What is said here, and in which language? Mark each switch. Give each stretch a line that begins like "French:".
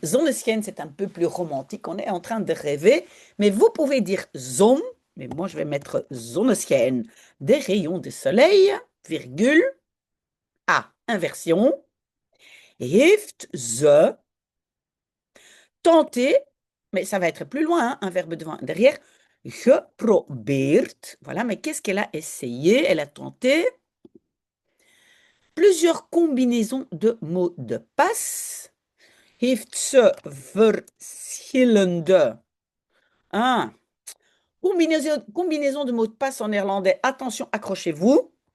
French: Zonneschijn, c'est un peu plus romantique, on est en train de rêver, mais vous pouvez dire zon, mais moi je vais mettre zonneschijn, des rayons de soleil, virgule, A, inversion,
Dutch: heeft ze
French: tenté, mais ça va être plus loin, hein, un verbe devant, derrière, geprobeerd. Voilà, mais qu'est-ce qu'elle a essayé? Elle a tenté plusieurs combinaisons de mots de passe.
Dutch: Heeft ze verschillende.
French: Ah, combinaison de mots de passe en néerlandais. Attention, accrochez-vous.